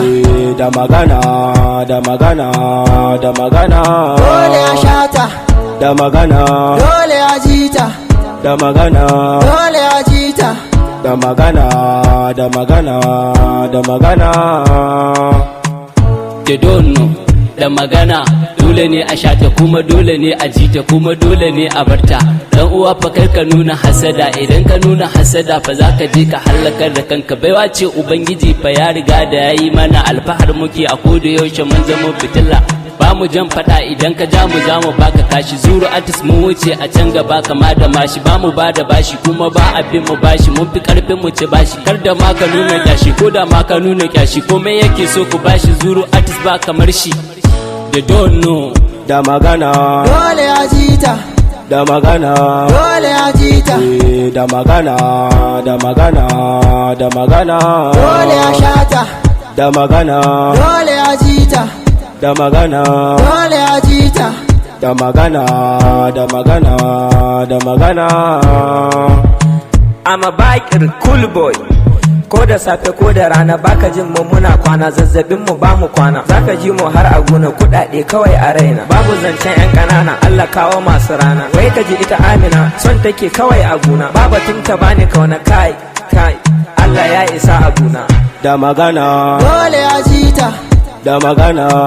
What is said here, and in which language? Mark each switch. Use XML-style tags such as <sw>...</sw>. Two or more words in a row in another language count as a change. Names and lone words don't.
<ha>Eh, da magana, da magana, da magana. Dole a sha ta. da magana. Dole a ji ta. Da magana. Dole a ji ta. Da magana, da magana, da magana.</ha> <en>They don't know.</en> <ha>Da magana, dole ne a sha ta, kuma dole ne a ji ta, kuma dole ne a bar ta. Dan uwa fa kar ka nuna hasada, idan ka nuna hasada fa za ka je ka hallakar da kanka. Baiwa ce Ubangiji fa ya riga da ya yi mana, alfahar muke a koda yaushe mun zama fitila. Ba mu jan faɗa idan ka ja mu za mu baka kashi. Zuru artist mun wuce a can gaba kama da mashi. Ba mu ba da bashi kuma ba a bin mu bashi. Mun fi ƙarfin mu ci bashi. Kar da ma ka nuna kyashi, ko da ma ka nuna kyashi. Komai yake so ku bashi. Zuru artist ba kamar shi.</ha> <en>They don't know.</en> <ha>Da magana. Dole a ji ta. Da magana. Dole a ji ta. Eh, da magana, da magana, da magana. Dole a sha ta. Da magana. Dole a ji ta. Da magana. Dole a ji ta. Da magana, da magana, da magana.</ha> <en>I'm a biker, cool boy.</en> <ha>Ko da safe ko da rana baka jin mu muna kwana, zazzabin mu ba mu kwana. Zaka ji mu har a gona, kuɗaɗe kawai a raina. Babu zancen yan ƙanana, Allah kawo masu rana. Wai ka ji ita Amina, son take kawai a gona. Ba batun ta bani kauna kai. Kai, Allah ya isa a guna. Da magana. Dole ya ji ta. Da magana.</ha>